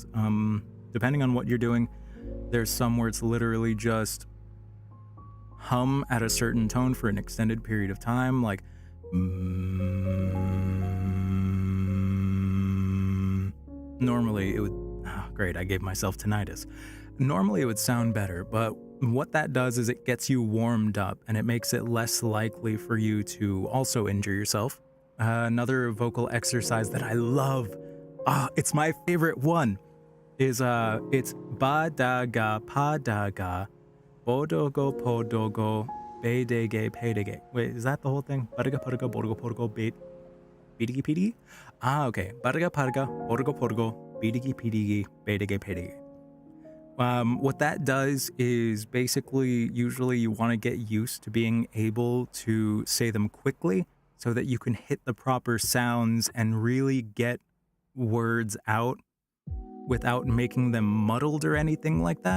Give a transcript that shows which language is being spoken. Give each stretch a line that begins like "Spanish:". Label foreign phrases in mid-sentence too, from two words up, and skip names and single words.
English: Depending on what you're doing, there's some where it's literally just hum at a certain tone for an extended period of time, like normally it would, great, I gave myself tinnitus. Normally it would sound better, but what that does is it gets you warmed up and it makes it less likely for you to also injure yourself. Another vocal exercise that I love, it's my favorite one, is it's ba-da-ga, pa-da-ga, bodogo, podogo, be-de-ge, pe-de-ge. Wait, is that the whole thing? Ba-da-ga, pa-da-ga, bodogo, podogo, be-de-ge, pe-de-ge? Okay. Ba-da-ga, pa-da-ga, bodogo, podogo, be-de-ge, pe-de-ge, be-de-ge, pe-de-ge. What that does is basically, usually you want to get used to being able to say them quickly so that you can hit the proper sounds and really get words out without making them muddled or anything like that.